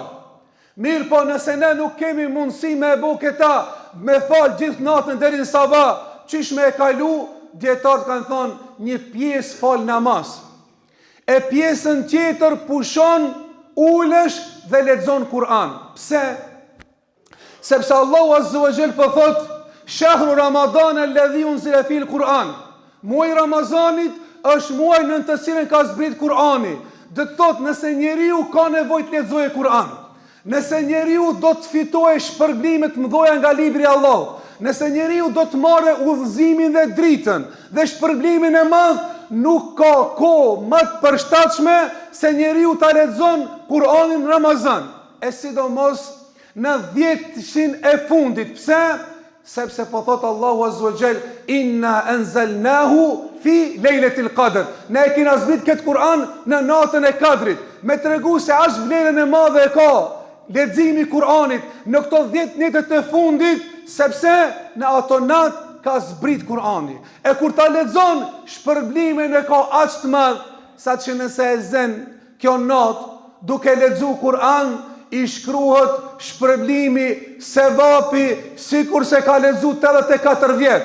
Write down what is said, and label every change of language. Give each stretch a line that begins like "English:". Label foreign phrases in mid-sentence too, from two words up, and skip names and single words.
Albanian: Mirë po, nëse ne nuk kemi mundësi me e bo këta, me falë gjithë natën deri në sabah, qish me e kalu, djetarët kanë thonë, një pjesë falë namaz. E pjesën tjetër pushon, ulesh dhe lexon Kur'an. Pse? Sepse
Arabic: الله عز وجل
Albanian: po thotë,
Arabic: شهر رمضان الذي أنزل فيه القرآن.
Albanian: Muaji Ramazanit është muaj në të cilin ka zbrit Kur'ani. Do të thotë, nëse njeriu ka nevojë të lexojë Kur'an, nëse njeriu do të fitojë shpërblime të mëdha nga libri i Allahut, nëse njeriu do të marrë udhëzimin dhe dritën dhe shpërblimin e madh, nuk ka kohë më të përshtatshme se njeriu ta lexon Kur'anin në Ramazan. E sidomos në 10 e fundit. Pse? Sepse po thot
Arabic: الله عز وجل, إنا أنزلناه في ليلة القدر.
Albanian: Ne e kena zbrit këtë Kur'an në natën e Kadrit, me tregu se as vlerën e madhe e ka leximi i Kur'anit në këto 10 netët e fundit, sepse në ato natë ka zbrit Kur'ani. E kur ta lexon, shpërblimin e ka aq të madh, sa që nëse e zen kjo natë duke lexu Kur'an, i shkruhet shpërblimi, sevapi, sikur se ka lexu 84 vjet.